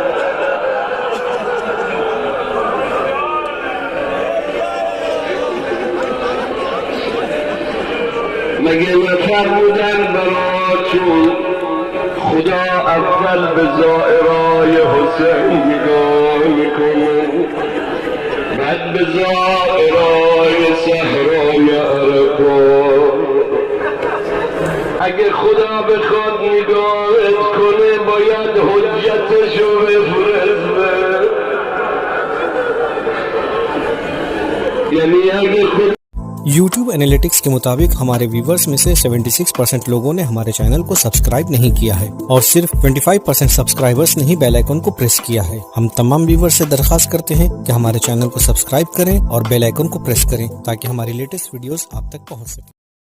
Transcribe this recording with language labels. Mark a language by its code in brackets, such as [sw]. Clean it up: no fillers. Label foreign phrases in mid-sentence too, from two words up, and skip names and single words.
[fa] مگه نفرمودن براتون خدا اول به زائرای حسین نگاه میکنه بعد به زائرای صحرای عرفات. اگه خدا بخواد نگاهت کنه باید حجتشو بفرسته. یعنی اگه خدا [hi] YouTube एनालिटिक्स के मुताबिक हमारे व्यूवर्स में से 76% लोगों ने हमारे चैनल को सब्सक्राइब नहीं किया है और सिर्फ 25% सब्सक्राइबर्स ने ही [en] bell icon [hi] को प्रेस किया है। हम तमाम व्यूवर्स से दरखास्त करते हैं कि हमारे चैनल को सब्सक्राइब करें और [en] bell icon [hi] को प्रेस करें ताकि हमारी [en] latest videos [hi] आप तक पहुंच सके।